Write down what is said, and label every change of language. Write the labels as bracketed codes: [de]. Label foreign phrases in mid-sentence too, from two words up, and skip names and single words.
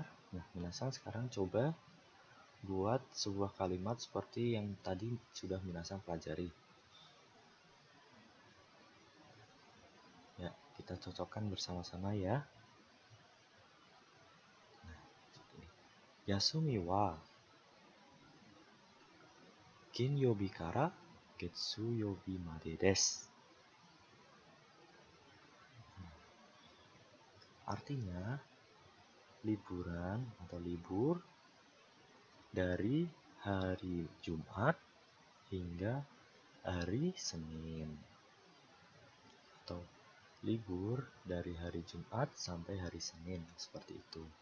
[id] Nah, Minasang sekarang coba buat sebuah kalimat seperti yang tadi sudah Minasang pelajari. Ya, kita cocokkan bersama-sama ya. Nah, seperti ini. [ja] 休みは金曜日から月曜日までです. [id] Artinya liburan atau libur dari hari Jumat hingga hari Senin, atau libur dari hari Jumat sampai hari Senin, seperti itu.